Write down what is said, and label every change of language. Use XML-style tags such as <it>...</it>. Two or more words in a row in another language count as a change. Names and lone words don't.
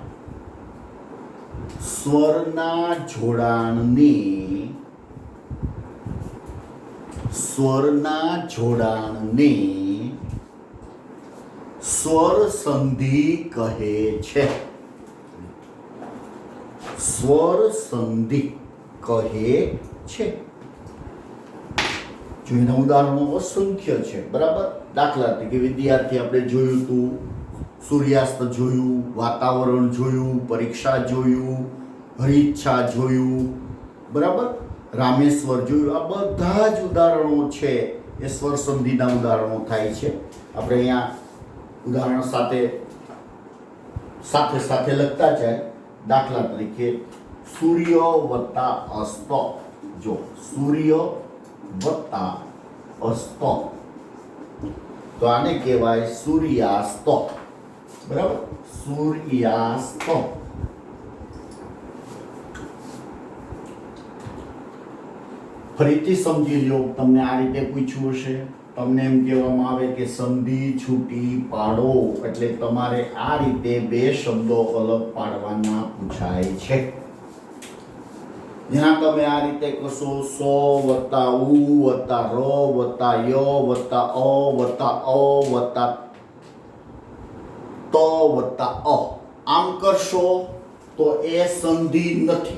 <gu>સ્વરના જોડાણને સ્વર સંધિ કહે છે સ્વર સંધિ કહે છે જો એના ઉદાહરણો અસંખ્ય છે બરાબર દાખલા તરીકે વિદ્યાર્થી આપણે જોયું તું સૂર્યાસ્ત જોયું વાતાવરણ જોયું પરીક્ષા જોયું હરિચ્છા જોયું બરાબર રામેશ્વર જોયું આ બધા જ ઉદાહરણો છે એ સ્વર સંધિના ઉદાહરણો થાય છે આપણે અહીંયા ઉદાહરણ સાથે સાથે સાથે</gu> <hi>लगता जाए</hi> <gu>દાખલા તરીકે સૂર્ય વત્તા અસ્ત જો સૂર્ય વત્તા અસ્ત તો આને કહેવાય સૂર્યાસ્ત બરાબર સૂર્યાસ્ત ફરીથી સમજી લો તમને આ રીતે પૂછ્યું હશે તમને એમ કહેવામાં આવે કે સંધિ છૂટી પાડો, એટલે તમારે આ રીતે બે શબ્દો અલગ પાડવાના પૂછાય છે. જ્યાં તમે આ રીતે કશો સો વત્તા ઉ વત્તા ર વત્તા ય વત્તા અ વત્તા અ વત્તા ત વત્તા અ આમ કરશો તો એ સંધિ નથી.</gu>